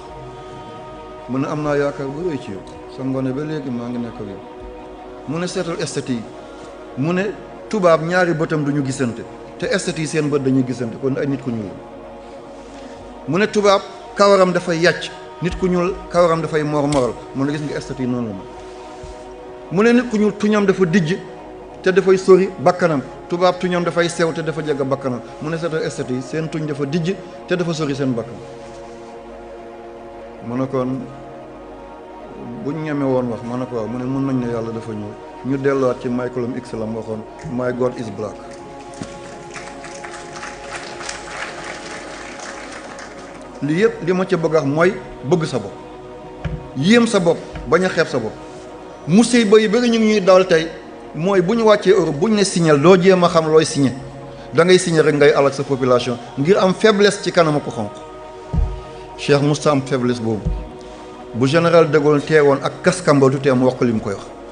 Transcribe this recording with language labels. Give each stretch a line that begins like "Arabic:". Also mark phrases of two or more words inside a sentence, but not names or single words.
Wolof: mu ne am naa yaakaar bu rëy ci yow sa ngone ba léegi maa ngi nekk ak yow mu ne seetal esthète yi mu ne tubaab ñaari bëtam duñu gisante te esthète yi seen bët dañuy gisante kon ay nit ku ñuul mu ne tubaab kawaram dafay yàcc nit ku ñuul kawaram dafay mormoral mu ne gis nga esthète yi noonu la mu ne nit ku ñuul tuñam dafa dijj te dafay sori bakkanam tubaab tuñam dafay sew te dafa jege bakkanam mu ne seetal esthète yi seen tuñ dafa dijj te dafa sori seen bakkan mu ne kon buñ ñeme woon wax ma ne ko waaw mu ne mën nañ ne yàlla dafa ñuul ñu delluwaat ci Malcolm X la mu waxoon
English: my God is black
Wolof: lii yëpp li ma ca bëgg a wax mooy bëgg sa bopp yéem sa bopp bañ a xeeb sa bopp musiba yi bëri ñu ngi ñuy dawal tey mooy bu ñu wàccee Europe bu ñu ne signal doo jéem a xam looy signé da ngay signé rek ngay alak sa population ngir am faiblesse ci kanam ko xonq Cheikh Moussa am faiblesse boobu bu général de Gaulle teewoon ak kaskamba du teem wax ko li mu koy wax